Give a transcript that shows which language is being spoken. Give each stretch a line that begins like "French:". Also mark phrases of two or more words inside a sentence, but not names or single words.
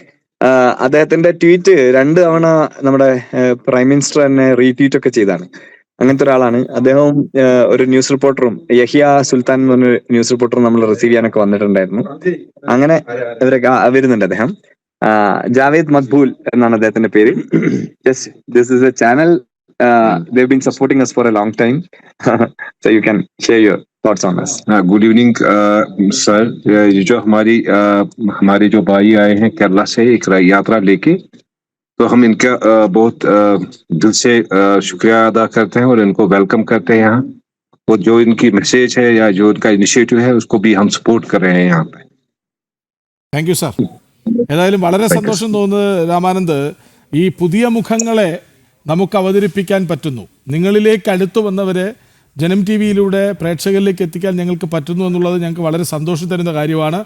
Malayalam: അദ്ദേഹത്തിന്റെ ട്വീറ്റ് 2 തവണ നമ്മുടെ
English: prime minister
Malayalam: തന്നെ റീട്വീറ്റ് ഒക്കെ ചെയ്താണ്. അങ്ങനത്തെ ഒരാളാണ് അദ്ദേഹം. ഒരു
English: news reporter
Malayalam: യഹിയ സുൽത്താൻ എന്ന് പറഞ്ഞ
English: news reporter
Malayalam: നമ്മൾ റിസീവ് ചെയ്യാനൊക്കെ വന്നിട്ടുണ്ടായിരുന്നു. അങ്ങനെ ഇവരൊക്കെ വരുന്നുണ്ട് അദ്ദേഹം. ജാവേദ് മക്ബൂൽ എന്നാണ് അദ്ദേഹത്തിന്റെ പേര്.
English: this is a channel. They've been supporting us for a long time. So you can share your thoughts on this. good evening sir.
Hindi: ये जो हमारे जो भाई आए हैं केरला से एक यात्रा लेके, तो हम इनका बहुत दिल से शुक्रिया अदा करते हैं और इनको वेलकम करते हैं यहाँ। और जो इनकी मैसेज है या जो इनका इनिशिएटिव है उसको भी हम सपोर्ट कर रहे हैं यहाँ पे।
English: thank you sir.
Malayalam: ഏതായാലും വളരെ സന്തോഷം തോന്നുന്നത് രാമാനന്ദ്, ഈ പുതിയ മുഖങ്ങളെ നമുക്ക് അവതരിപ്പിക്കാൻ പറ്റുന്നു. നിങ്ങളിലേക്ക് അടുത്തു വന്നവരെ ജനം ടി വിയിലൂടെ പ്രേക്ഷകരിലേക്ക് എത്തിക്കാൻ ഞങ്ങൾക്ക് പറ്റുന്നു എന്നുള്ളത് ഞങ്ങൾക്ക് വളരെ സന്തോഷം തരുന്ന കാര്യമാണ്.